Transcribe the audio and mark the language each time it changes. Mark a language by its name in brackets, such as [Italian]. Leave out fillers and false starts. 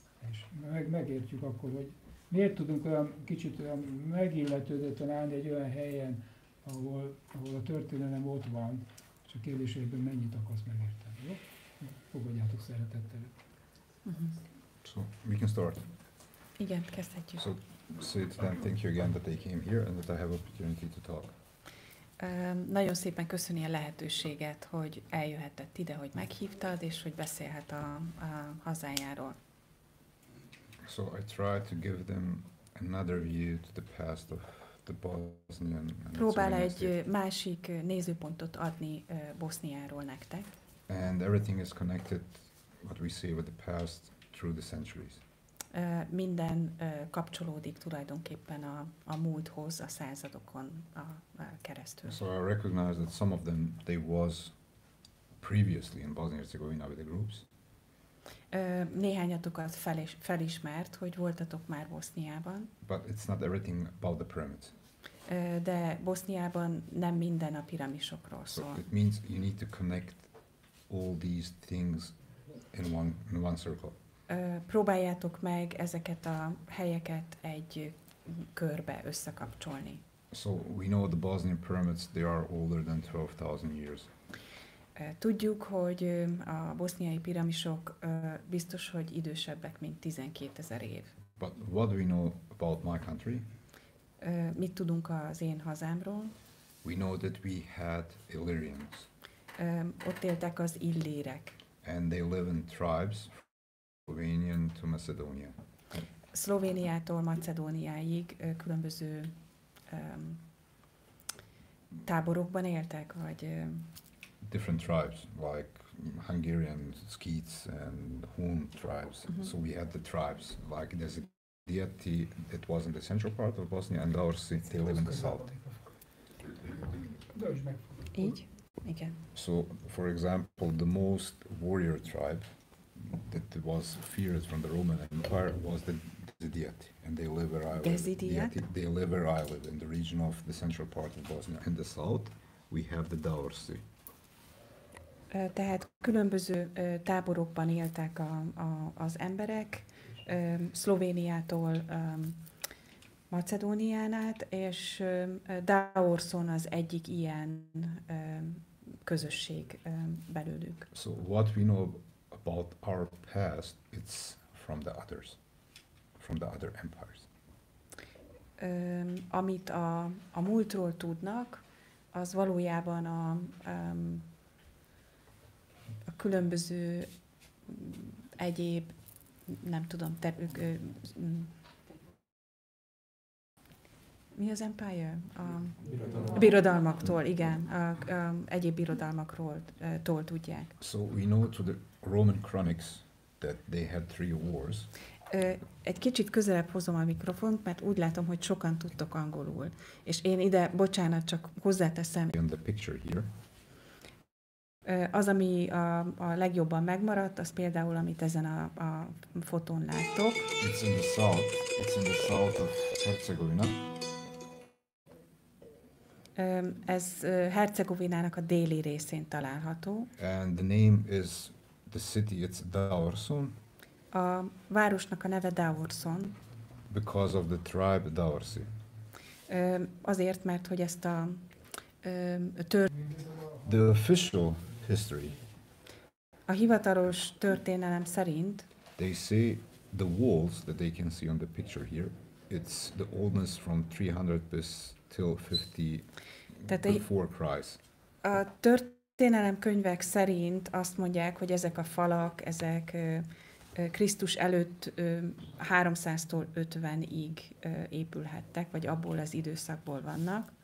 [Hungarian] És megértjük akkor, hogy miért tudunk olyan kicsit olyan megilletődötten állni egy olyan helyen, ahol a történelem ott van, és a kérdésében mennyit akarsz megérteni, jó? Fogadjátok szeretettel. [English] So we can start. [Hungarian] Igen, kezdhetjük. [English] So then thank you again that they came here and that I have opportunity to talk. [Hungarian] Nagyon szépen köszöni a lehetőséget, hogy eljöhetett ide, hogy meghívtad, és hogy beszélhet a hazájáról. [English] So I try to give them another view to the past of the Bosnian. [Hungarian] Próbál egy másik nézőpontot adni Boszniáról nektek. [English] And everything is connected, what we see with the past, through the centuries. [Hungarian] Minden kapcsolódik tulajdonképpen a múlthoz, a századokon keresztül. [English] So I recognize that some of them, they was previously in Bosnia-Herzegovina with the groups. [Hungarian] Néhányatokat felismert, hogy voltatok már Boszniában. [English] But it's not everything about the pyramids. [Hungarian] De Boszniában nem minden a piramisokról szól. [English] So it means you need to connect all these things in one circle. [Hungarian] Próbáljátok meg ezeket a helyeket egy körbe összekapcsolni. [English] So we know the Bosnian pyramids, they are older than 12,000 years. [Hungarian] Tudjuk, hogy a boszniai piramisok biztos, hogy idősebbek, mint 12 000 év. [English] But what do we know about my country? [Hungarian] Mit tudunk az én hazámról? [English] We know that we had Illyrians. [Hungarian] Ott éltek az illírek. [English] And they live in tribes, Slovenian to Macedonia. [Hungarian] Szlovéniától Macedóniáig különböző táborokban éltek, vagy [English] different tribes, like Hungarian Skeets and Hun tribes. So we had the tribes, like there's a deity that was in the central part of Bosnia, and ours, they live in the south. [Hungarian] Így? Igen. [English] So, for example, the most warrior tribe that was feared from the Roman Empire was the deity, and they live where I live. They live where I live, in the region of the central part of Bosnia. In the south, we have the Daursi. [Hungarian] Tehát különböző táborokban éltek az emberek, Szlovéniától Macedónián át, és Daorson az egyik ilyen közösség belőlük. [English] So what we know about our past, it's from the others, from the other empires. [Hungarian] Amit a múltról tudnak, az valójában a különböző egyéb, nem tudom, mi az empire? A birodalmaktól, igen, egyéb birodalmakról tudják. [English] So we know to the Roman Chronics that they had 3 wars. [Hungarian] Egy kicsit közelebb hozom a mikrofont, mert úgy látom, hogy sokan tudtok angolul. És én ide, bocsánat, csak hozzáteszem. [English] In the picture here. [Hungarian] Az, ami a legjobban megmaradt, az például, amit ezen a fotón láttok. [English] It's in the south. It's in the south of Herzegovina. [Hungarian] Ez Hercegovinának a déli részén található. [English] And the name is the city. It's Daorson. [Hungarian] A városnak a neve Daorson. [English] Because of the tribe Daorsi. [Hungarian] Azért, mert hogy ezt a [English] The official history. [Hungarian] A hivatalos történelem szerint [English] They say the walls that they can see on the picture here, it's the oldness from 300 [German] bis [English] till 50 [Hungarian] Tehát [English] before Christ. [Hungarian] A történelemkönyvek szerint azt mondják, hogy ezek a falak, ezek Krisztus előtt 300-tól 50-ig épülhettek, vagy abból az időszakból vannak.